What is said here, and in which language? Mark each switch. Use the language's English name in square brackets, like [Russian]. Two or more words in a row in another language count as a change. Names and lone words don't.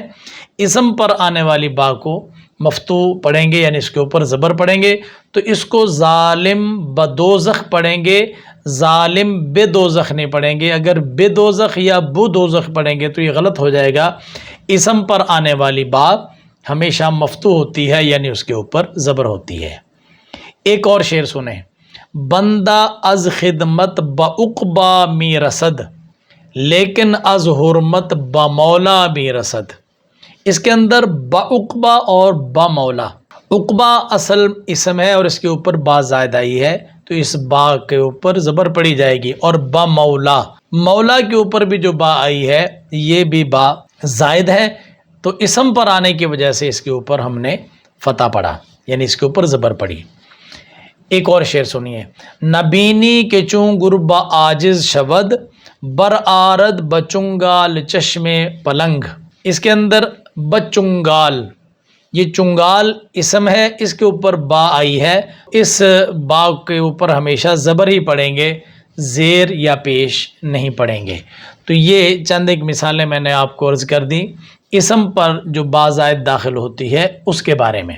[Urdu] اسم پر آنے والی با کو مفتوح پڑھیں گے، یعنی اس کے اوپر زبر پڑھیں گے، تو اس کو ظالم بدوزخ پڑھیں گے، ظالم بے دوزخ نہیں پڑھیں گے۔ اگر بے دوزخ یا بو دوزخ پڑھیں گے تو یہ غلط ہو جائے گا۔ اسم پر آنے والی با ہمیشہ مفتوح ہوتی ہے، یعنی اس کے اوپر زبر ہوتی ہے۔ ایک اور شعر سنیں، [Persian] بندہ از خدمت بعقبہ می رسد لیکن از حرمت بمولا می رسد۔ [Urdu] اس کے اندر بعقبہ اور بمولا، عقبہ اصل اسم ہے اور اس کے اوپر با زائد آئی ہے، تو اس با کے اوپر زبر پڑی جائے گی، اور بمولا، مولا کے اوپر بھی جو با آئی ہے یہ بھی با زائد ہے، تو اسم پر آنے کی وجہ سے اس کے اوپر ہم نے فتح پڑھا، یعنی اس کے اوپر زبر پڑی۔ ایک اور شعر سنیے، [Persian] نبینی کے چون گربا عاجز شود بر آرد بچنگال چشم پلنگ۔ [Urdu] اس کے اندر بچنگال، یہ چنگال اسم ہے، اس کے اوپر با آئی ہے، اس با کے اوپر ہمیشہ زبر ہی پڑھیں گے، زیر یا پیش نہیں پڑھیں گے۔ تو یہ چند ایک مثالیں میں نے آپ کو عرض کر دیں اسم پر جو با زائد داخل ہوتی ہے اس کے بارے میں۔